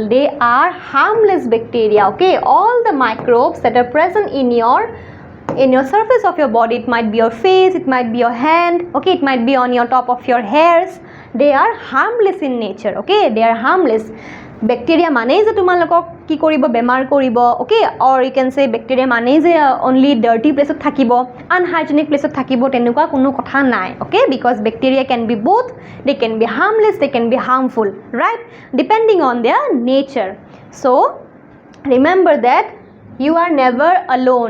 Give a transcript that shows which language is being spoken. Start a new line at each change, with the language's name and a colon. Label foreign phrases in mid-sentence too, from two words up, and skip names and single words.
English: They are harmless bacteria. Okay, all the microbes that are present in your surface of your body, it might be your face, it might be your hand, okay, it might be on your top of your hairs, they are harmless in nature. Okay, they are harmless.
Assamese: Bacteria মানে যে তোমালোকক কি কৰিব, বেমাৰ কৰিব,
English: okay, or you can say bacteria
Assamese: মানে যে
English: only dirty place
Assamese: ত থাকিব,
English: unhygienic place
Assamese: ত থাকিব, তেনেকুৱা কোনো কথা নাই.
English: Okay, because bacteria can be both, they can be harmless, they can be harmful, right, depending on their nature. So remember that you are never alone.